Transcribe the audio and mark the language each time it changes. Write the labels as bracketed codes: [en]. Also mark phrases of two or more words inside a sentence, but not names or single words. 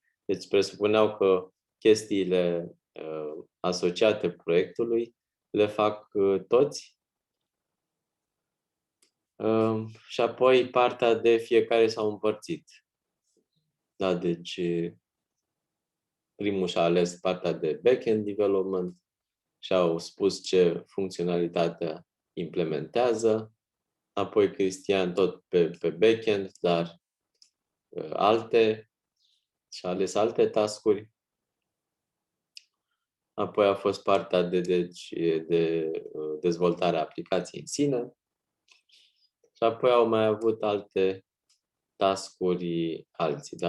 [ro] Deci presupuneau că chestiile asociate proiectului le fac toți. Și apoi partea de fiecare s-au împărțit. Da, deci primul și-a ales partea de [en] back-end development [ro] și au spus ce funcționalitate implementează. Apoi Cristian tot pe back-end, dar și-a ales alte task-uri. Apoi a fost partea de dezvoltarea aplicației în sine. Și apoi au mai avut alte task-uri alții, da?